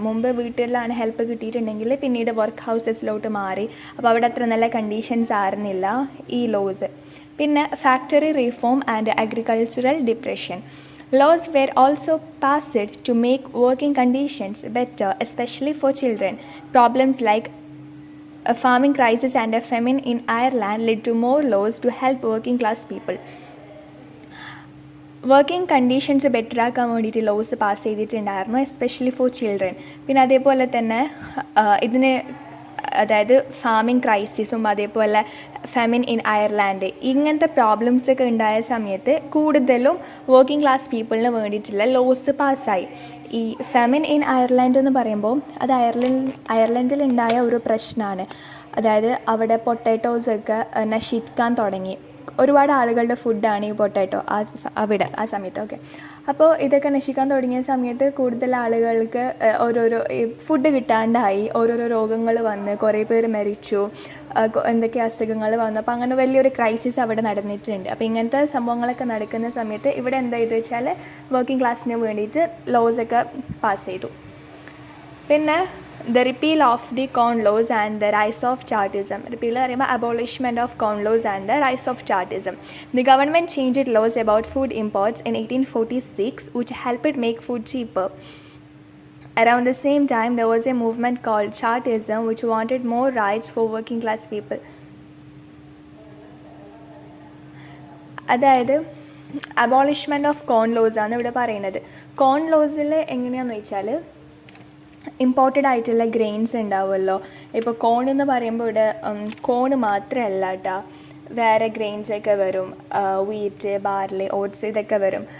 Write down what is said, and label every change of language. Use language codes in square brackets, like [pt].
[ml] മുമ്പ് വീട്ടിലാണ് ഹെൽപ്പ് കിട്ടിയിട്ടുണ്ടെങ്കിൽ പിന്നീട് വർക്ക് ഹൗസസിലോട്ട് മാറി. അപ്പോൾ അവിടെ അത്ര നല്ല കണ്ടീഷൻസ് ആയിരുന്നില്ല ഈ ലോസ്. പിന്നെ [en] Factory reform and agricultural depression. Laws were also passed to make working conditions better, especially for children. Problems like a farming crisis and a famine in Ireland led to more laws to help working class people. [ml] Working conditions better ആക്കാൻ വേണ്ടിയിട്ട് loss pass ചെയ്തിട്ടുണ്ടായിരുന്നു, [en] Especially for children. [ml] പിന്നെ അതേപോലെ തന്നെ ഇതിന് അതായത് farming ക്രൈസിസും അതേപോലെ Femin in Ireland ഇങ്ങനത്തെ പ്രോബ്ലംസ് ഒക്കെ ഉണ്ടായ സമയത്ത് കൂടുതലും വർക്കിംഗ് ക്ലാസ് പീപ്പിളിന് വേണ്ടിയിട്ടുള്ള ലോസ് പാസ്സായി. ഈ ഫെമിൻ ഇൻ അയർലാൻഡ് എന്ന് പറയുമ്പോൾ അത് അയർലൻഡിൽ ഉണ്ടായ ഒരു പ്രശ്നമാണ്. അതായത് അവിടെ പൊട്ടാറ്റോസൊക്കെ നശിക്കാൻ തുടങ്ങി. ഒരുപാട് ആളുകളുടെ ഫുഡാണ് ഈ പൊട്ടാറ്റോ ആ സമയത്ത്. ഓക്കെ, അപ്പോൾ ഇതൊക്കെ നശിക്കാൻ തുടങ്ങിയ സമയത്ത് കൂടുതൽ ആളുകൾക്ക് ഓരോരോ ഫുഡ് കിട്ടാണ്ടായി, ഓരോരോ രോഗങ്ങൾ വന്ന് കുറേ പേര് മരിച്ചു, എന്തൊക്കെ അസുഖങ്ങൾ വന്നു. അപ്പോൾ അങ്ങനെ വലിയൊരു ക്രൈസിസ് അവിടെ നടന്നിട്ടുണ്ട്. അപ്പോൾ ഇങ്ങനത്തെ സംഭവങ്ങളൊക്കെ നടക്കുന്ന സമയത്ത് ഇവിടെ എന്താ ചെയ്തു വെച്ചാൽ വർക്കിംഗ് ക്ലാസ്സിന് വേണ്ടിയിട്ട് ലോസൊക്കെ പാസ് ചെയ്തു. [en] പിന്നെ the repeal of the corn laws and the rise of chartism. Repeal പറയുമ്പോൾ abolishment of corn laws and the rise of chartism. The government changed laws about food imports in 1846 which helped make food cheaper. Around the same time there was a movement called chartism which wanted more rights for working class people. [ml] അതായത് അബോളിഷ്മെൻറ്റ് of cone loss ആണ് ഇവിടെ പറയുന്നത്. കോൺ ലോസിൽ എങ്ങനെയാണെന്ന് വെച്ചാൽ imported ആയിട്ടുള്ള grains ഉണ്ടാവുമല്ലോ. ഇപ്പോൾ കോൺ എന്ന് പറയുമ്പോൾ ഇവിടെ കോൺ മാത്രമല്ല കേട്ടോ, വേറെ ഗ്രെയിൻസൊക്കെ വരും, വീറ്റ്, ബാർലി, ഓട്സ് ഇതൊക്കെ വരും.